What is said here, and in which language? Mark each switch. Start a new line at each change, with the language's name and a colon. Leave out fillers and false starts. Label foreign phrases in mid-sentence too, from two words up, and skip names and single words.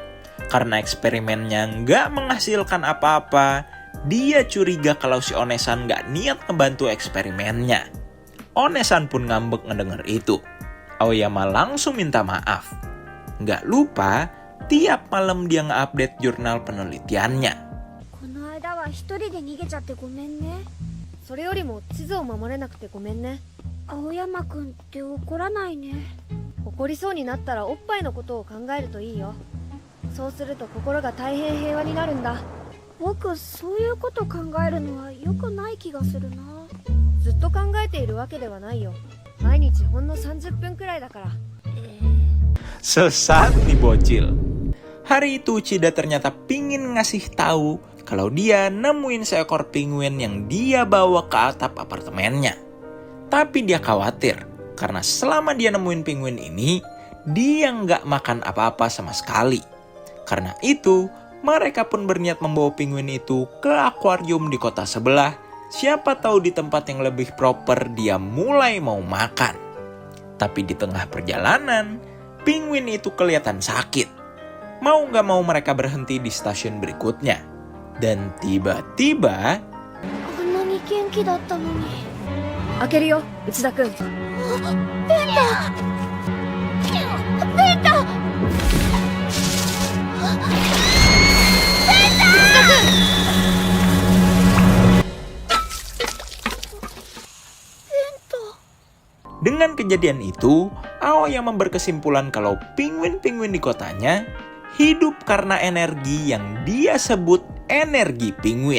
Indonesian: Karena eksperimennya nggak menghasilkan apa-apa, Dia curiga kalau si Onesan gak niat ngebantu eksperimennya. Onesan pun ngambek ngedenger itu. Aoyama langsung minta maaf. Gak lupa, tiap malam dia nge-update jurnal penelitiannya.
Japanese: この間は一人で逃げちゃってごめんね。それよりも地図を守れなくてごめんね。青山くんって怒らないね。怒りそうになったらおっぱいのことを考えるといいよ。そうすると心が大変平和になるんだ。僕そういうこと考えるのは良くない気がするな。ずっと考えているわけではないよ。毎日ほんの30分くらいだから。
Indonesian: Sesat nih bocil. Hari itu Uchida ternyata pingin ngasih tahu kalau dia nemuin seekor penguin yang dia bawa ke atap apartemennya. Tapi dia khawatir karena selama dia nemuin penguin ini, dia nggak makan apa-apa sama sekali. Karena itu, mereka pun berniat membawa penguin itu ke akuarium di kota sebelah. Siapa tahu di tempat yang lebih proper dia mulai mau makan. Tapi di tengah perjalanan, penguin itu kelihatan sakit. Mau gak mau mereka berhenti di stasiun berikutnya. Dan tiba-tiba...
Japanese: あんなに元気だったのに。開けるよ、内田くん。ベンタ！ベンタ！
Indonesian: Dengan kejadian itu, Aoyama berkesimpulan kalau penguin-penguin di kotanya hidup karena energi yang dia sebut energi penguin.